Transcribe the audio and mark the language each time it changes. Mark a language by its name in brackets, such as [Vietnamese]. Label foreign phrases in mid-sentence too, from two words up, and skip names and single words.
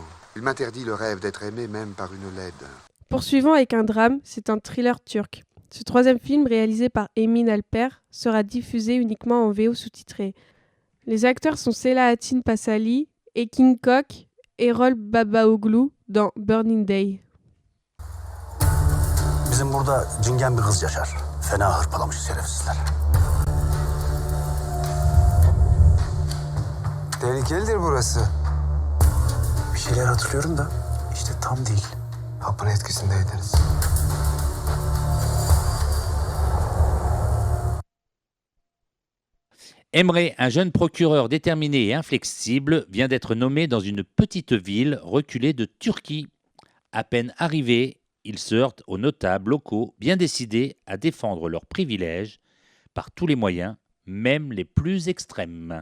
[French] Il m'interdit le rêve d'être aimé même par une laide. Poursuivant avec un drame, c'est un thriller turc. Ce troisième film, réalisé par Emin Alper, sera diffusé uniquement en VO sous-titré. Les acteurs sont Selahattin Pasali et King Kok Erol Babaoğlu dans Burning Day. [Turkish] Bizim burada cingen bir kız yaşar. Fena hırpalamış şerefsizler. Tehlikelidir burası. Bir şeyler hatırlıyorum da işte tam değil. Hapın etkisindeydiniz. Emre, [French] un jeune procureur déterminé et inflexible, vient d'être nommé dans une petite ville reculée de Turquie. À peine arrivé, il se heurte aux notables locaux bien décidés à défendre leurs privilèges par tous les moyens, même les plus extrêmes.